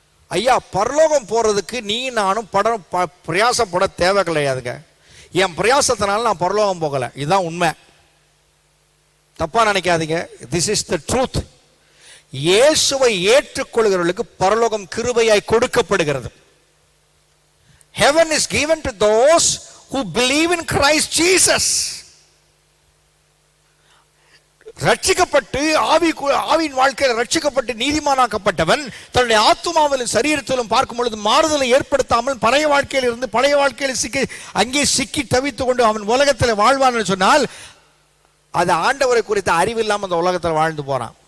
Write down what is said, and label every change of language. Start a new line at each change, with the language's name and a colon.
Tamil: ஐயா, பரலோகம் போறதுக்கு நீ நானும் பிரயாசப்பட தேவை கிடையாதுங்க. என் பிரயாசத்தினால நான் பரலோகம் போகல, இதுதான் உண்மை. தப்பா நினைக்காதீங்க.
English: This is the truth.
Tamil: இயேசுவை ஏற்றுக்கொள்கிறவர்களுக்கு பரலோகம் கிருபையாய் கொடுக்கப்படுகிறது.
English: Heaven is given to those who believe in Christ Jesus.
Tamil: ரட்சிக்கப்பட்டு ஆவியின் வாழ்க்கையில் ரட்சிக்கப்பட்டு நீதிமானாக்கப்பட்டவன் தன்னுடைய ஆத்துமாவிலும் சரீரத்திலும் பார்க்கும் பொழுது மாறுதலை ஏற்படுத்தாமல் பழைய வாழ்க்கையில் அங்கே சிக்கி தவித்துக் கொண்டு அவன் உலகத்தில் வாழ்வான்னு சொன்னால் அது ஆண்டவரை குறித்த அறிவு இல்லாமல் அந்த உலகத்தில் வாழ்ந்து போறான்.